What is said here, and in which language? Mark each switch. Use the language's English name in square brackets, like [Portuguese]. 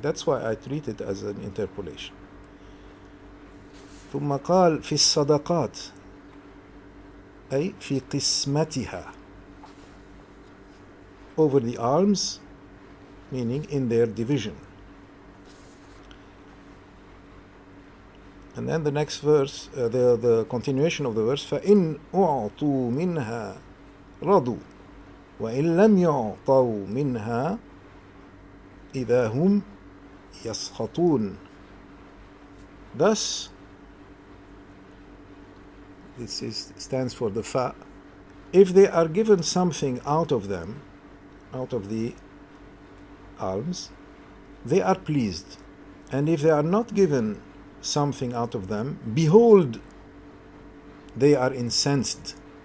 [English] That's why I treat it as an interpolation. [Arabic] ثم قال في الصدقات أي في قسمتها, [English] over the alms, meaning in their division. And then the next verse, the continuation of the verse, [Arabic] فَإِنْ أُعْطُوا مِنْهَا رَضُوا وَإِنْ لَمْ يُعْطَوْا مِنْهَا إِذَا هُمْ يَسْخَطُونَ. [English] Thus, this stands for the fa. If they are given something out of them, out of the alms, they are pleased. And if they are not given something out of them, behold, they are incensed.